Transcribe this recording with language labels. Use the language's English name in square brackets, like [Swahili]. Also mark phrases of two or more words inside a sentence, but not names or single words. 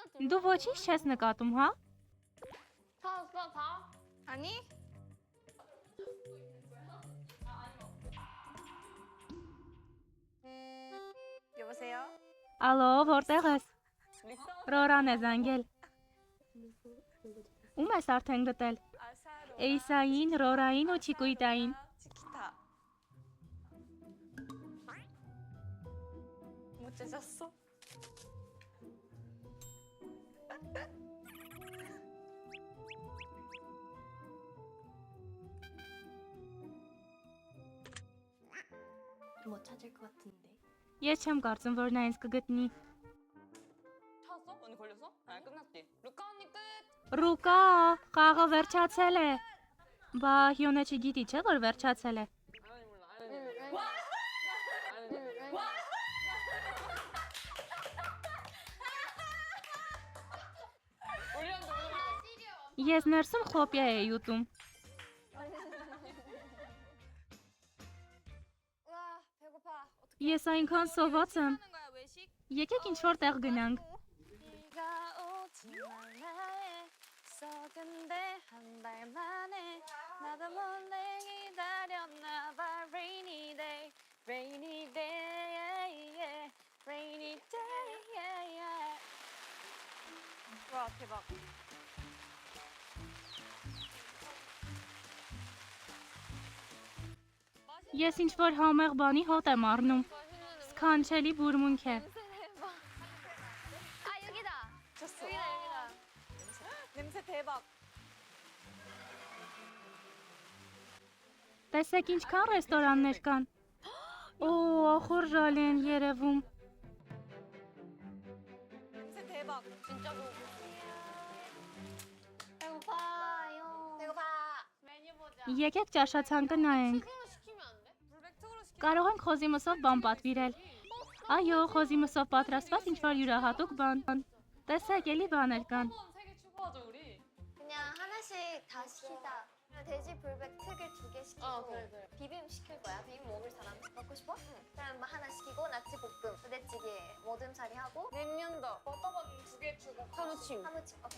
[Armenian] Դու ոչինչ չես նկատում, հա։ [Korean] 찾았어, 다? 아니? 여보세요? [Armenian] Ալո, որտեղ ես։ Ռորան է զանգել։ Ում ես արդեն գտել։ [Korean] 아사로. 에이사인, 로라인, 오치구이다인. 치키타. 못 찾았어? 못 찾을 것 같은데. [Armenian] Ես չեմ կարծում, որ նա ինձ կգտնի։ [Korean] 찾았어? 언니 걸렸어? 아 끝났지. 루카 언니 끝. [Armenian] Ռուկա, խաղը վերջացել է։ Բա Հյոնը չգիտի, չէ՞ որ վերջացել է։ [Korean] 아니 몰라. 아니 몰라. 아니 몰라. 우리 형도 몰라. [Armenian] Ես ներսում խոպիա էի ուտում։ [Korean] 와 배고파. [Armenian] Ես այնքան սոված եմ։ [Korean] 하는 거야 외식? [Armenian] Եկեք ինչ որ տեղ գնանք։ [Korean] 비가 오지 말라 썩은데 한 달 만에 나도 몰래 기다렸나 봐 [English] rainy day rainy day yeah, rainy day yeah, yeah. [Korean] 와 대박 [Armenian] Ես ինչ որ համեղ բանի հոտ եմ առնում։ Սքանչելի բուրմունք է։ [Korean] 아 여기다. 미쳤어 여기다. 냄새 대박 [Armenian] Տեսեք ինչքան ռեստորաններ կան։ Օ, ախորժալ են երևում։ [Korean] 냄새 대박 진짜 배고파요. 배고파. 메뉴 보자. [Armenian] Եկեք ճաշացանկը նայենք։ [Korean] 이거 시키면 안 돼? 불백특으로 시켜 [Armenian] Կարող ենք խոզի մսով բան պատվիրել։ Այո, խոզի մսով պատրաստված ինչ որ յուրահատուկ բան։ Տեսեք, էլի բաներ կան։ [Korean] 한번 3개 추가하자 우리 그냥 하나씩 다 시키자. 돼지 불백 특을 2개 시키고 그래. 비빔 시킬 거야. 비빔 먹을 사람 먹고 싶어? 그럼 뭐 하나 시키고 낙지볶음, 부대찌개, 모듬사리 하고 냉면도. 버터건 2개 주고. 한우침. 한무침. 오케이.